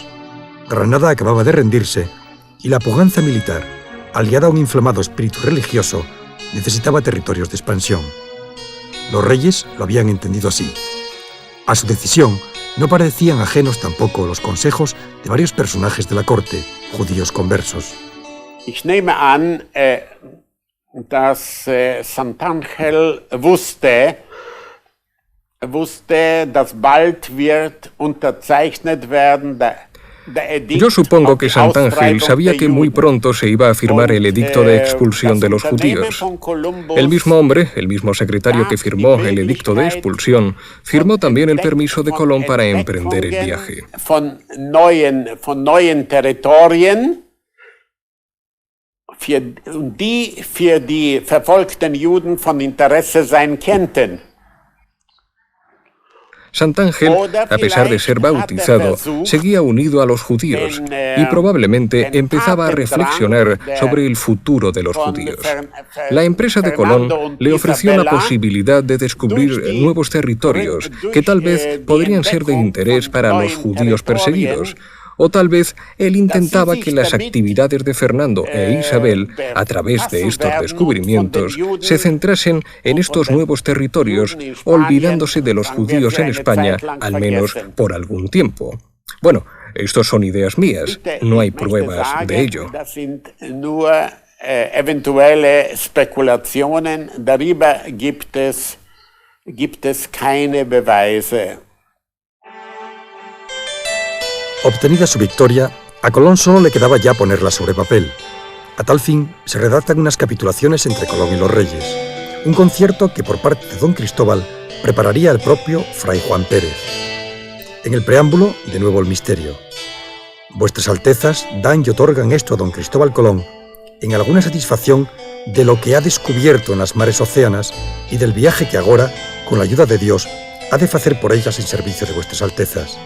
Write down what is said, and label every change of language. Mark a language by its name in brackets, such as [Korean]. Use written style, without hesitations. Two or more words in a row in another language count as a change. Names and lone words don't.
[Spanish] Granada acababa de rendirse y la pujanza militar, aliada a un inflamado espíritu religioso, necesitaba territorios de expansión. Los reyes lo habían entendido así. A su decisión no parecían ajenos tampoco los consejos de varios personajes de la corte, judíos conversos. [German] Ich nehme an, dass Santángel wusste, dass bald wird unterzeichnet werden [Spanish] Yo supongo que Santángel sabía que muy pronto se iba a firmar el edicto de expulsión de los judíos. El mismo hombre, el mismo secretario que firmó el edicto de expulsión, firmó también el permiso de Colón para emprender el viaje. [German] Von neuen Territorien, die für die verfolgten Juden von Interesse sein könnten. [Spanish] Santángel, a pesar de ser bautizado, seguía unido a los judíos y probablemente empezaba a reflexionar sobre el futuro de los judíos. La empresa de Colón le ofreció la posibilidad de descubrir nuevos territorios que tal vez podrían ser de interés para los judíos perseguidos. O tal vez él intentaba que las actividades de Fernando e Isabel, a través de estos descubrimientos, se centrasen en estos nuevos territorios, olvidándose de los judíos en España, al menos por algún tiempo. Bueno, estos son ideas mías, no hay pruebas de ello. [German] Eventuelle Spekulationen, darüber gibt es keine Beweise. [Spanish] Obtenida su victoria, a Colón solo le quedaba ya ponerla sobre papel. A tal fin, se redactan unas capitulaciones entre Colón y los reyes, un concierto que por parte de don Cristóbal prepararía el propio fray Juan Pérez. En el preámbulo, de nuevo el misterio. Vuestras Altezas dan y otorgan esto a don Cristóbal Colón en alguna satisfacción de lo que ha descubierto en las mares océanas y del viaje que agora, con la ayuda de Dios, ha de facer por ellas en servicio de vuestras Altezas.